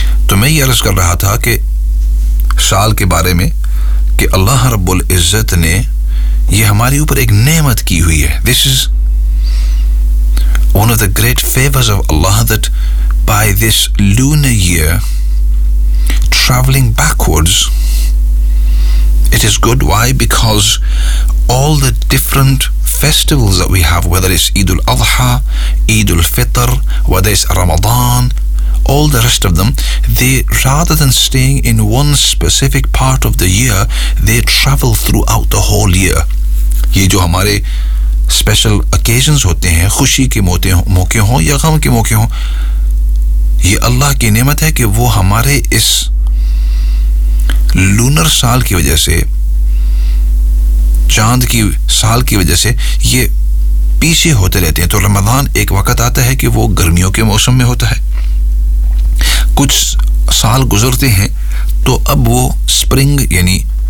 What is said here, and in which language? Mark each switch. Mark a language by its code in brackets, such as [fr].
[hi] तो मैं ये अर्ज कर रहा था कि साल के बारे में कि अल्लाह रब्बुल इज्जत ने ये हमारे ऊपर एक नेमत की हुई है [en] This is One of the great favors of Allah that by this lunar year, traveling backwards, it is good. Why? Because all the different festivals that we have, whether it's Eid al-Adha, Eid al-Fitr, whether it's Ramadan, all the rest of them, they rather than staying in one specific part of the year, they travel throughout the whole year. [hi] Ye jo hamare special अकेजन्स होते हैं खुशी के मौके हों या गम के मौके हों ये अल्लाह की नेमत है कि वो हमारे इस लूनर साल की वजह से चांद की साल की वजह से ये पीछे होते रहते हैं तो रमजान एक वक्त आता है कि वो गर्मियों के मौसम में होता है कुछ साल गुजरते हैं तो अब वो स्प्रिंग यानी